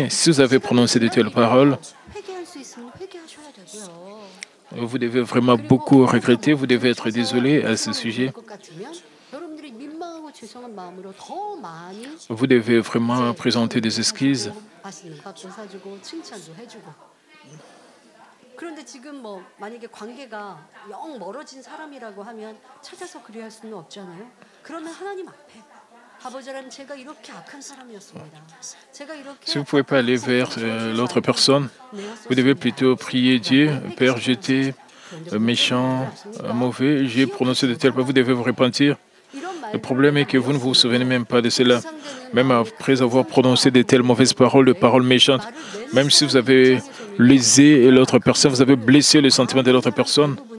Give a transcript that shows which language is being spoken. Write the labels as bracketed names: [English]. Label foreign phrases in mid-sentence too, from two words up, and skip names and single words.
[French] Si vous avez prononcé de telles paroles, vous devez vraiment beaucoup regretter, vous devez être désolé à ce sujet. Vous devez vraiment présenter des excuses. [Korean] 그런데 지금 뭐 만약에 관계가 영 멀어진 사람이라고 하면 찾아서 그래야 할 수는 없잖아요. 그러면 하나님 앞에 아버지라는 제가 이렇게 악한 사람이었습니다. 제가 이렇게 [French] Si vous ne pouvez pas aller vers l'autre personne, vous devez plutôt prier Dieu. Père, j'étais méchant, mauvais, j'ai prononcé de telles paroles, vous devez vous repentir. Le problème est que vous ne vous souvenez même pas de cela. Même après avoir prononcé de telles mauvaises paroles, de paroles méchantes, même si vous avez lésé l'autre personne, vous avez blessé le sentiment de l'autre personne.